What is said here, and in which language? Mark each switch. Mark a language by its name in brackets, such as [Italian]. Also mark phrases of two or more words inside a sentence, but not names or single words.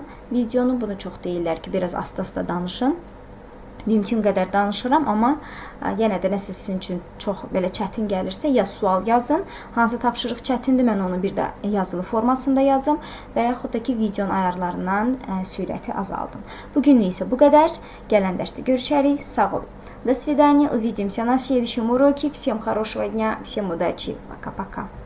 [Azerbaijani] Videonu bunu çox deyirlər ki, biraz asta-asta danışın. Mümkün qədər danışıram, amma yenə də nəsə sizin üçün çox belə çətin gəlirsə, ya sual yazın, hansı tapşırıq çətindir, mən onu bir də yazılı formasında yazım və yaxud da ki, videonun ayarlarından sürəti azaldım. Bugünlük isə bu qədər. Gələn dərsdə görüşərik. Sağ olun. [Russian] До свидания. Увидимся на следующем уроке. Всем хорошего дня. Всем удачи. Пока-пока.